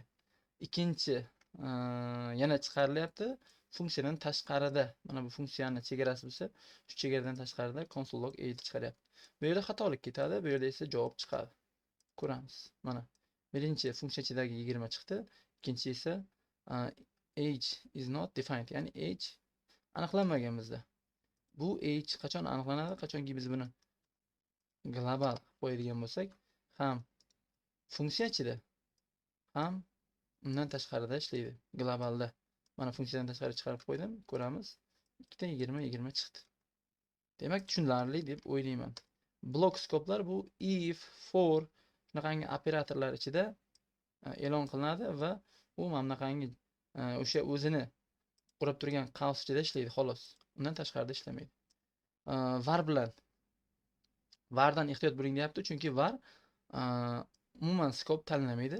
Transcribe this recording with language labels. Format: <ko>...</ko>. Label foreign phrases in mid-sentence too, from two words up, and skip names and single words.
<uz>Ikkinchi yana chiqarilyapti funksiyadan tashqarida. Mana bu funksiyani chegarasi bo'lsa, shu chegaradan tashqarida</uz> <en>console log age</en> <uz>chiqaryapti. Bu yerda xatolik ketadi, bu yerda esa javob chiqadi. Ko'ramiz. Mana birinchi funksiya ichidagi 20 chiqdi, ikkinchi esa</uz> <en>age is not defined,</en> <uz>ya'ni age aniqlanmagan bizda. Bu age qachon aniqlanadi? Qachonki biz buni global qo'yadigan bo'lsak, ham funksiya ichida, ham undan tashqarida ishlaydi. Globalda. Mana funksiyadan tashqari chiqarib qo'ydim, ko'ramiz. Ikkita 20 chiqdi. Demak, tushunarli deb o'ylayman. Blok skoplar bu if, for shunaqangi operatorlar ichida e'lon qilinadi va u mana bunaqangi o'sha o'zini qurib turgan qavs ichida ishlaydi, xolos. Undan tashqarida ishlamaydi. Var bilan vardan ehtiyot bo'ling deyapti, chunki var umuman skop tanlamaydi.</uz>